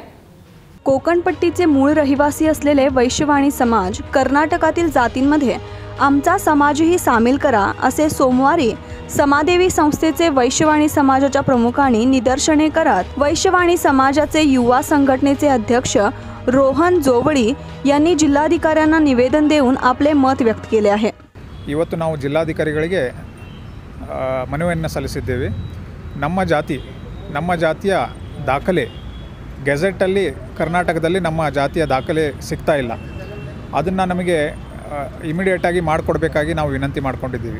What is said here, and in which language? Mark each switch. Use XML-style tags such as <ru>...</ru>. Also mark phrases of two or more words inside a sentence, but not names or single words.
<mr>कोकणपट्टीचे मूळ रहिवासी असलेले वैश्यवाणी समाज कर्नाटकातील जातींमध्ये आमचा समाजही सामील करा असे सोमवारी समादेवी संस्थेचे वैश्यवाणी समाजाच्या प्रमुखांनी निदर्शने करत वैश्यवाणी समाजाचे युवा संघटनेचे अध्यक्ष रोहन जोवळी यांनी जिल्हाधिकाऱ्यांना निवेदन देऊन आपले मत व्यक्त केले आहे।</mr> <kn>ಇವತ್ತು ನಾವು ಜಿಲ್ಲಾಧಿಕಾರಿಗಳಿಗೆ ಮನವಿಯನ್ನು ಸಲ್ಲಿಸಿದ್ದೇವೆ। ನಮ್ಮ ಜಾತಿಯ ದಾಖಲೆ ಗೆಜೆಟಲ್ಲಿ ಕರ್ನಾಟಕದಲ್ಲಿ ನಮ್ಮ ಜಾತಿಯ ದಾಖಲೆ ಸಿಗ್ತಾ ಇಲ್ಲ, ಅದನ್ನು ನಮಗೆ ಇಮಿಡಿಯೇಟಾಗಿ ಮಾಡಿಕೊಡ್ಬೇಕಾಗಿ ನಾವು ವಿನಂತಿ ಮಾಡ್ಕೊಂಡಿದ್ದೀವಿ।</kn>